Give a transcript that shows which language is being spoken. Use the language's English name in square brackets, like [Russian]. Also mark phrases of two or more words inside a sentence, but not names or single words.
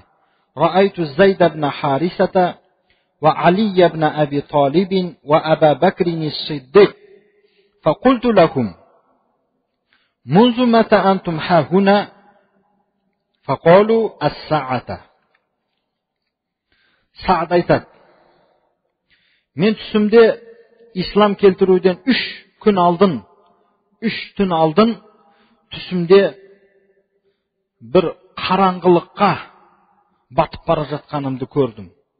[Arabic] رأيت زيد بن حارثة وعلي بن أبي طالب وأبا بكر الصديق فقلت لهم: منذ متى أنتم هاهنا؟ فقالوا: الساعة. [Kazakh] Саад айтады: мен түсімде ислам келтіруден 3 түн алдын түсімде бір қараңғылыққа батып бара жатқанымды көрдім.